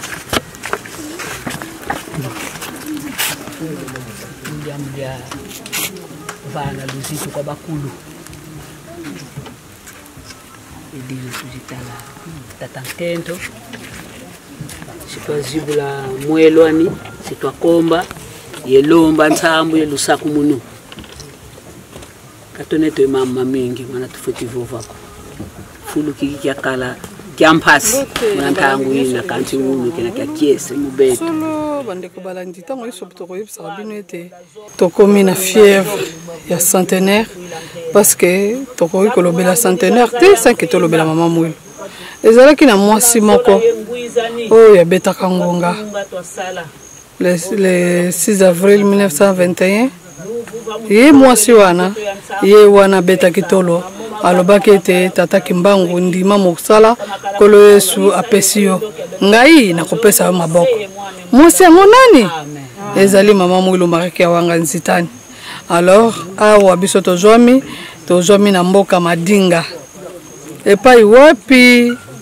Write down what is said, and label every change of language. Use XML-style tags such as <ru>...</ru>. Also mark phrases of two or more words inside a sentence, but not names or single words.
<kg>mja vana luzitu kwa bakulu idili tujitala tatankento sitwazibula mwelwani sitwakomba yelomba nsambu yelusaku munu katoneto mama mingi mwana tufuti vovako fulu kiki kya kala kya mpasi mwana tangu ina kanti unu kena kya kiese mubeto</kg> <ln>solo bandeko balandi tango iso toko yebisa bino ete tokomi na fièvre ya centenaire</ln> <fr>parce que</fr> <ln>toko kolobela centenaire te sanke tolobela mama mwilo ezalaki na mwasi moko oyo yabetaka ngonga le 6 avril 1921 ye mwasi wana ye wana betaki tolo alobaki ete tata Kimbangu ndima mosala kolo Yesu apesi yo ngai nakopesa yo maboko mwasi yango nani ezali mama mwilo mariki wanga nzitani alors awa biso tozwami na mboka Madinga epai wapi</ln>